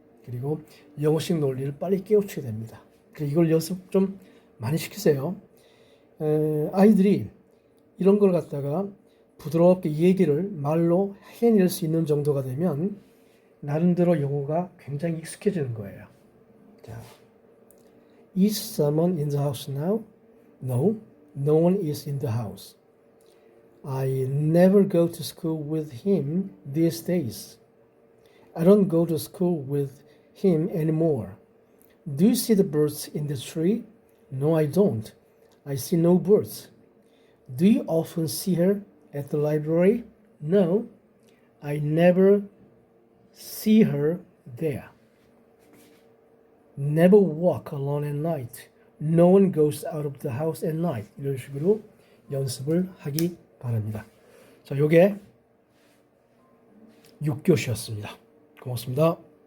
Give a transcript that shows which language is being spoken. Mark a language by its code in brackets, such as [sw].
[ko] 그리고 영어식 논리를 빨리 깨우치게 됩니다. 이걸 연습 좀 많이 시키세요. 아이들이 이런 걸 갖다가 부드럽게 얘기를 말로 해낼 수 있는 정도가 되면 나름대로 영어가 굉장히 익숙해지는 거예요. 자, [en] Is someone in the house now? No, no one is in the house. I never go to school with him these days. I don't go to school with him anymore. Do you see the birds in the tree? No, I don't. I see no birds. Do you often see her at the library? No, I never see her there. Never walk alone at night. No one goes out of the house at night. [ko] 이런 식으로 연습을 하기 바랍니다. 자, 요게 6교시였습니다. 고맙습니다.